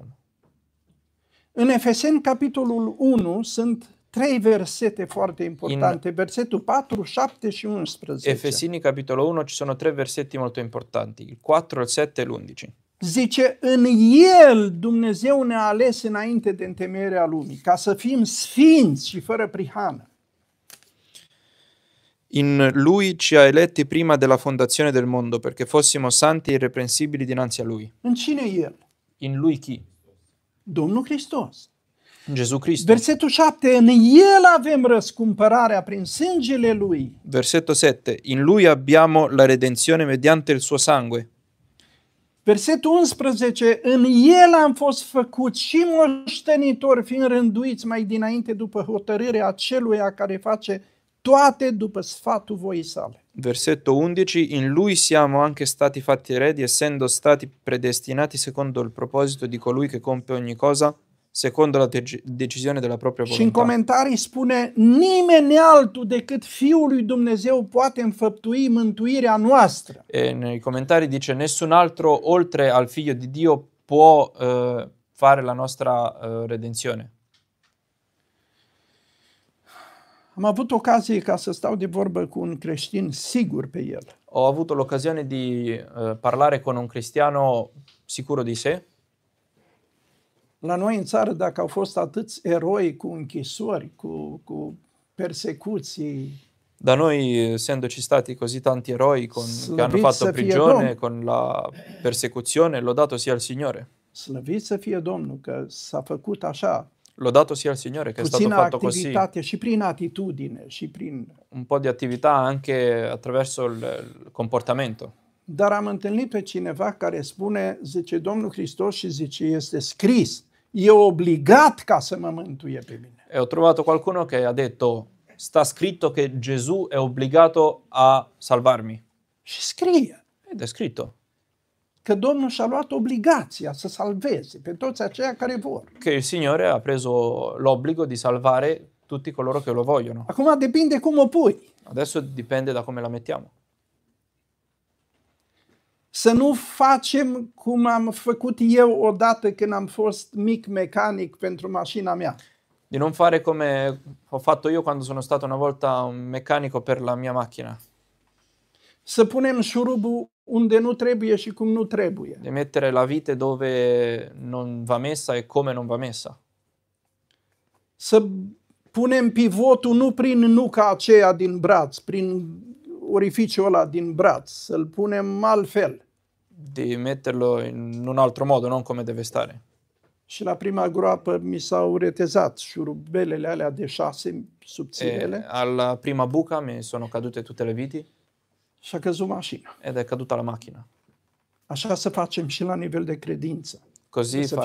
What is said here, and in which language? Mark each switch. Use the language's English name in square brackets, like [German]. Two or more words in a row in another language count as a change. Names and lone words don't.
[Romanian] În Efeseni, capitolul 1, sunt 3 versete foarte importante. Versetul 4, 7 și 11. [Italian] Efesini capitolo 1 ci sono 3 versetti molto importanti, il 4, il 7 e l'11. [Romanian] Zice, în El Dumnezeu ne-a ales înainte de întemeierea lumii, ca să fim sfinți și fără prihană. [Italian] In Lui ci ha eletti prima della fondazione del mondo perché fossimo santi e irreprensibili dinanzi a Lui. [Romanian] În cine e El? [Italian] In Lui chi? [Romanian] Domnul Hristos. [Italian] Gesù Cristo. [Romanian] Versetul 7, în El avem răscumpărarea prin sângele Lui. [Italian] Versetto 7. In Lui abbiamo la redenzione mediante il suo sangue. [Romanian] Versetul 11, în El am fost făcuți și moștenitori, fiind rânduiți mai dinainte după hotărârea aceluia care face toate după sfatul voii sale. [Italian] Versetto 11. In Lui siamo anche stati fatti eredi, essendo stati predestinati secondo il proposito di colui che compie ogni cosa, secondo la decisione della propria [Romanian] Și în [Italian] volontà. [Romanian] comentarii spune, nimeni altul decât Fiul lui Dumnezeu poate înfăptui mântuirea noastră. [Italian] E nei commentari dice nessun altro oltre al figlio di Dio può fare la nostra redenzione. [Romanian] Am avut ocazie ca să stau de vorbă cu un creștin sigur pe el. [Italian] Ho avuto l'occasione di parlare con un cristiano sicuro di sé. [Romanian] La noi în țară, dacă au fost atâți eroi cu închisori, cu persecuții, [Italian] Da noi, essendoci stati così tanti eroi che hanno [Romanian] Slăvit [Italian] fatto [Romanian] să fie [Italian] prigione, [Romanian] Domnul. [Italian] con la persecuzione, lodato sia il Signore. [Romanian] slăvit să fie Domnul că s-a făcut așa, [Italian] Lodato sia il Signore che è stato [Romanian] puțină [Italian] fatto così. [Romanian] activitate și prin atitudine și prin... [Italian] Un po' di attività anche attraverso il comportamento. [Romanian] Dar am întâlnit pe cineva care spune, zice Domnul Hristos și zice, este scris, e obligat ca să mă mântuie pe mine. [Italian] E ho trovato qualcuno che ha detto, sta scritto che Gesù è obbligato a salvarmi. [Romanian] Și scrie [Italian] Ed è scritto [Romanian] că Domnul și-a luat obligația să salveze pe toți aceia care vor. [Italian] che il Signore ha preso l'obbligo di salvare tutti coloro che lo vogliono. [Romanian] Acum depinde cum o pui. [Italian] Adesso dipende da come la mettiamo. [Romanian] Să nu facem cum am făcut eu odată când am fost mic mecanic pentru mașina mea. [Italian] Di non fare come ho fatto io quando sono stato una volta un meccanico per la mia macchina. [Romanian] Să punem șurubul unde nu trebuie și cum nu trebuie. [Italian] di mettere la vite dove non va messa e come non va messa. [Romanian] Să punem pivotul nu prin nuca aceea din braț, prin orificiul ăla din braț, să-l punem altfel. [Italian] Di metterlo in un altro modo, non come deve stare. [Romanian] Și la prima groapă mi s-au retezat șurubelele alea de 6 subțirele [Italian] E alla prima buca mi sono cadute tutte le viti [Romanian] și a căzut mașina. [Italian] ed è caduta la macchina. [Romanian] Așa să facem și la nivel de credință. [Italian] Così [Romanian] Să fim